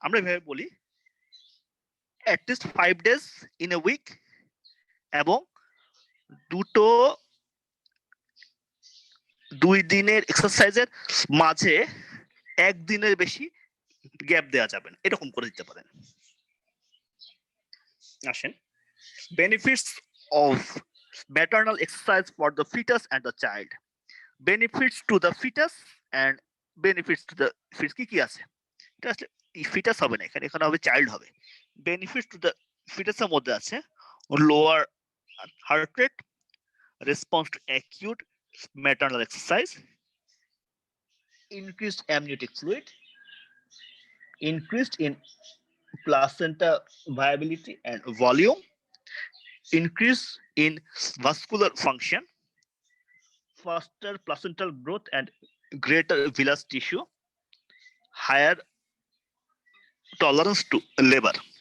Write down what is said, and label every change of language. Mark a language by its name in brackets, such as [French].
[Bangla] আমরা এভাবে বলি [English] at least 5 days in a week, [Bangla] এবং দুটো 2 দিনের এক্সারসাইজের মাঝে 1 দিনের বেশি গ্যাপ দেওয়া যাবে না, এরকম করে দিতে পারেন। আসেন, [English] Benefits of maternal exercise for the fetus and the child। benefits to the fetus [Bangla] and benefits to the fetus কি কি আছে, এটা আসলে ফিটাস হবে না, এখানে এখানে হবে চাইল্ড হবে। [English] benefits to the ফিটাসের [Bangla] মধ্যে আছে [English] lower heart rate, response to acute maternal exercise, increased amniotic fluid, increased in placenta viability and volume, increase in vascular function, faster placental growth and greater villus tissue, higher tolerance to labor,